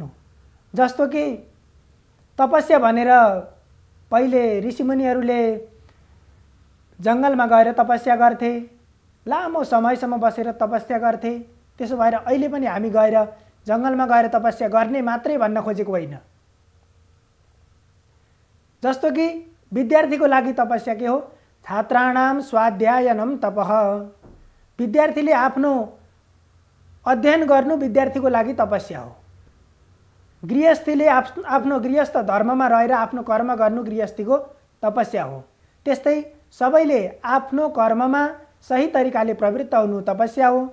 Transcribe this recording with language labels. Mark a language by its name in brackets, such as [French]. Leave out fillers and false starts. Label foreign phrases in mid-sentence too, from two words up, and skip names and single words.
[Nepali] जस्तो कि तपस्या भनेर पहिले ऋषिमुनिहरूले जङ्गलमा गएर तपस्या गर्थे, लामो समयसम्म बसेर तपस्या गर्थे। त्यसो भएर अहिले पनि हामी गएर जङ्गलमा गएर तपस्या गर्ने मात्रै भन्न खोजेको होइन। जस्तो कि विद्यार्थीको लागि तपस्या के हो? [Sanskrit] छात्राणाम स्वाध्यायनम तपः। [Nepali] विद्यार्थीले आफ्नो अध्ययन गर्नु विद्यार्थीको लागि तपस्या हो। गृहस्थीले आफ्नो गृहस्थ धर्ममा रहेर आफ्नो कर्म गर्नु गृहस्थीको तपस्या हो। त्यस्तै सबैले आफ्नो कर्ममा सही तरिकाले प्रवृत्त हुनु तपस्या हो।